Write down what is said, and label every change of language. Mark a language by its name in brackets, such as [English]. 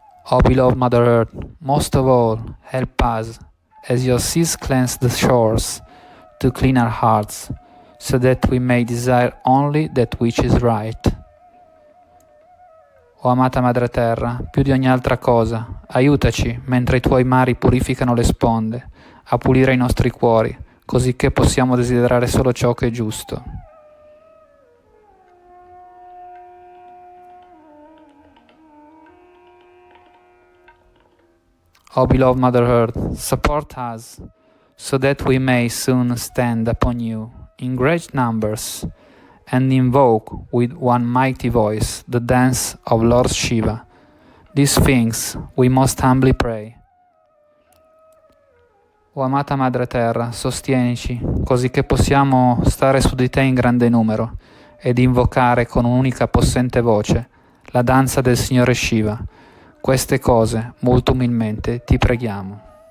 [English] O beloved Mother Earth, most of all, help us, as your seas cleanse the shores, to clean our hearts, so that we may desire only that which is right. [Italian] O amata Madre Terra, più di ogni altra cosa, aiutaci, mentre i tuoi mari purificano le sponde, a pulire i nostri cuori, così che possiamo desiderare solo ciò che è giusto. [English] O beloved Mother Earth, support us, so that we may soon stand upon you in great numbers and invoke with one mighty voice the dance of Lord Shiva. These things we most humbly pray. [Italian] O amata Madre Terra, sostienici, così che possiamo stare su di te in grande numero ed invocare con un'unica possente voce la danza del Signore Shiva. Queste cose, molto umilmente, ti preghiamo.